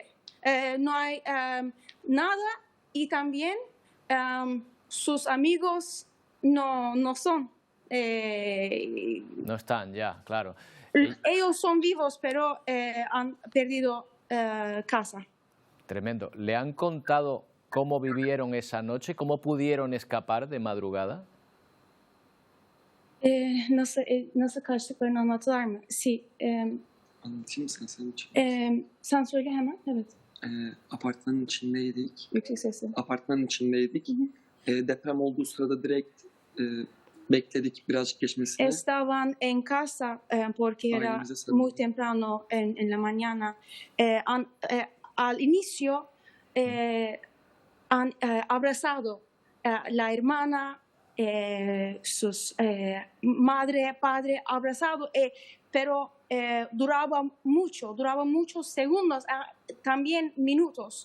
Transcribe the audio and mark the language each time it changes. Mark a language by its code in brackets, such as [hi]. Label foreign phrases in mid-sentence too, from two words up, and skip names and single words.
[es] No hay nada y también sus amigos no son. No están ya, claro. Ellos son vivos, pero han perdido casa. Tremendo. ¿Le han contado cómo vivieron esa noche? ¿Cómo pudieron escapar de madrugada? [tr] Nasıl kaçtıklarını anlattılar mı? [es] Sí. [tr] Anlatayım mı sen için? Sen söyle hemen. Evet. Apartmanın içindeydik. Yüksek sesle. Apartmanın içindeydik. Deprem olduğu sırada direkt bekledik birazcık geçmesini. [es] Estaban en casa porque era [tr] Ailemize sarıldık. [es] muy temprano en la mañana. Al inicio han abrazado la hermana, sus madre, padre, abrazado, pero duraba muchos segundos, también minutos.